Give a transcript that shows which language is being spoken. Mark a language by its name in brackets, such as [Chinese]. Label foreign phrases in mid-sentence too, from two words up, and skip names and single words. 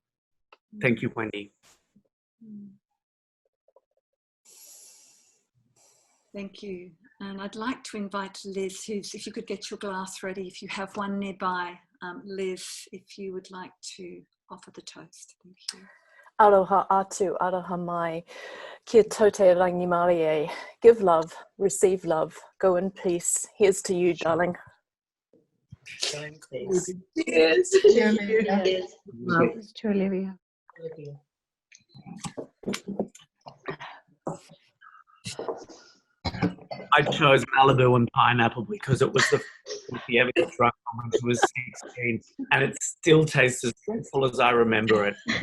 [English] Thank you, Wendy. Thank you. And I'd like to invite Liz, if you could get your glass ready, if you have one nearby. Liz, if you would like to offer the toast. Thank you. [Māori] Aloha atu, aloha mai, kia tote rangi marie. [English] Give love, receive love, go in peace. Here's to you, darling. Go in peace. Cheers. Cheers. Love to Olivia. I chose Malibu and pineapple because it was the she ever drunk when she was 16, and it still tastes as dreadful as I remember it.